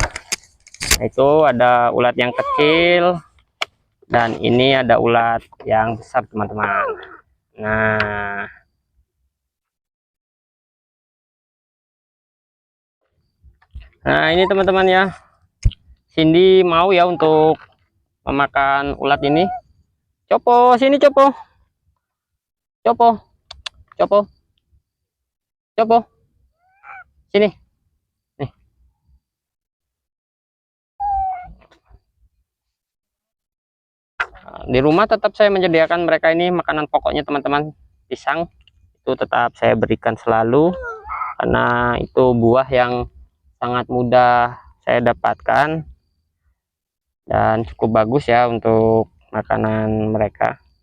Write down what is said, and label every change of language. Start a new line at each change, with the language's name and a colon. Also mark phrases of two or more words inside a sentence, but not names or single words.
Indonesian: Itu ada ulat yang kecil dan ini ada ulat yang besar teman-teman. Nah ini teman-teman ya, Cindy mau ya untuk memakan ulat ini. Copo, sini Copo. Copo. Copo. Copo. Sini. Nih. Di rumah tetap saya menyediakan mereka ini makanan pokoknya teman-teman. Pisang itu tetap saya berikan selalu karena itu buah yang sangat mudah saya dapatkan dan cukup bagus ya untuk makanan mereka.